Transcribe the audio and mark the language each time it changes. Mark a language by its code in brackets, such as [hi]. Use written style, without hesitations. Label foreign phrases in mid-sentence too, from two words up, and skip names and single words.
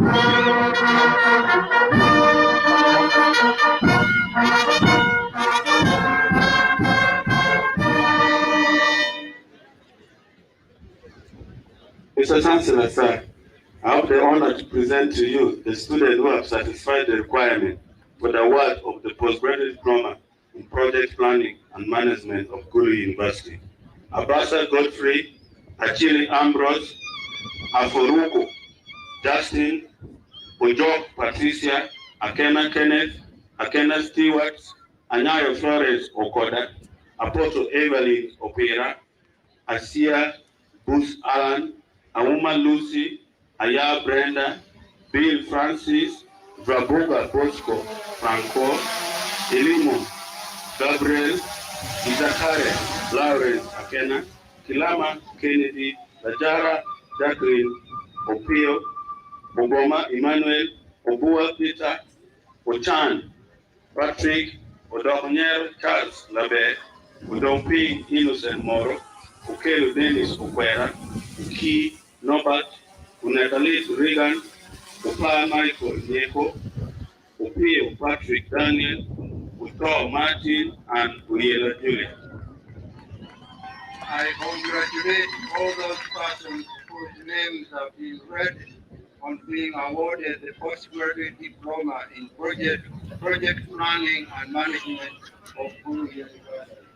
[en] Mr. Chancellor, sir, I have the honor to present to you the students who have satisfied the requirement for the award of the postgraduate diploma in project planning and management of Gulu University. Abasa Godfrey, Achille Ambrose, Aforuko, Justin, Ojo Patricia, Akena Kenneth, Akena Stewart, Anyayo Flores Okoda, Apostle Evelyn Opera, Asia Bruce Allen, Auma Lucy, Aya Brenda, Bill Francis, Vraboga Bosco Franco, Elimo Gabriel, Izakare Lawrence Akena, Kilama Kennedy, Lajara Jacqueline Opio, Oboma Emmanuel, Obua Peter, Ochan Patrick, Odonyer Charles Labe, Odompi Innocent Moro, Okelo Dennis Okwera, Ki Norbert, Unatalis Regan, Opa Michael Nyeko, Opio Patrick Daniel, Uto Martin, and Uriela Julia. I congratulate all those persons whose names have been read on being awarded the postgraduate diploma in project planning and management of Gulu University.